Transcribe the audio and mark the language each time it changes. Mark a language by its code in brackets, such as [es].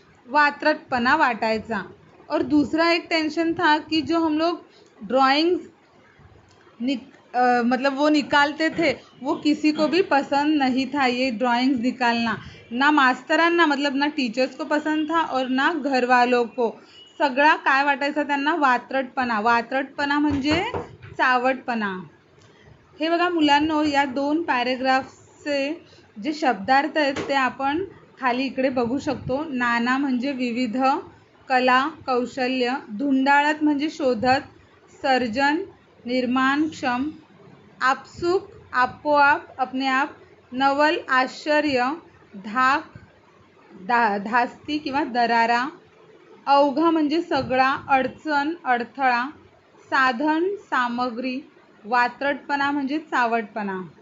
[mr] वात्रटपणा वाटायचा. [hi] और दूसरा एक टेंशन था कि जो हम लोग ड्राइंग्स मतलब वो निकालते थे वो किसी को भी पसंद नहीं था. ये ड्राइंग्स निकालना ना मास्तरांना, मतलब ना टीचर्स को पसंद था और ना घर वालों को. [mr] सगळा काय वाटायचा त्यांना, वात्रटपणा म्हणजे चावटपणा. हे बघा मुलांनो, या 2 पॅरेग्राफचे जे शब्दार्थ आहेत ते आपण खाली इकडे बघू शकतो. नाना म्हणजे विविध, कला कौशल्य, धुंडाळत म्हणजे शोधत, सर्जन निर्माणक्षम, आपसूक आपोआप अपने आप, नवल आश्चर्य, धास्ती किंवा दरारा, अवघा म्हणजे सगळा, अडचण अडथळा, साधन सामग्री, वात्रटपणा म्हणजे चावटपणा.